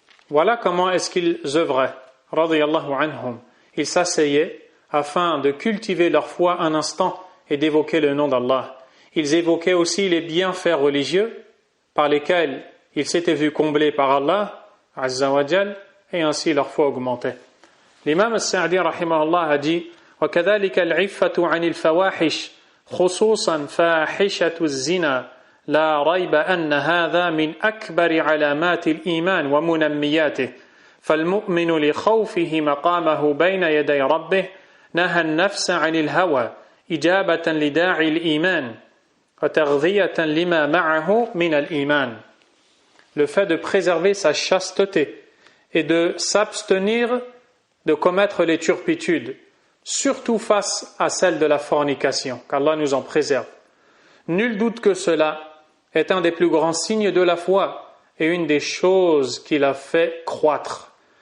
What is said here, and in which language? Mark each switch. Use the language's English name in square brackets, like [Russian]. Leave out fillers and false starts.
[French] Voilà comment est-ce qu'ils œuvraient, radiyallahu anhum. Ils s'asseyaient afin de cultiver leur foi un instant et d'évoquer le nom d'Allah. Ils évoquaient aussi les bienfaits religieux par lesquels ils s'étaient vus comblés par Allah Azza wa Jal, et ainsi leur foi augmentait. L'imam al-Sa'di rahimahullah a dit: [Arabic] وَكَذَلِكَ الْعِفَّةُ عَنِ الْفَوَاحِشِ خُصُوصًا فَاحِشَةُ الزِّنَا لا ريب أن هذا من أكبر علامات الإيمان ومنمياته فالمؤمن لخوفه مقامه بين يدي ربه نهى النفس عن الهوى إجابة لداعي الإيمان وتغذية لما معه من الإيمان. [French] Le fait de préserver sa chasteté et de s'abstenir de commettre les turpitudes, surtout face à celle de la fornication, qu'Allah nous en préserve. Nul doute que cela est un des plus grands signes de la foi et une des choses qui la fait croître.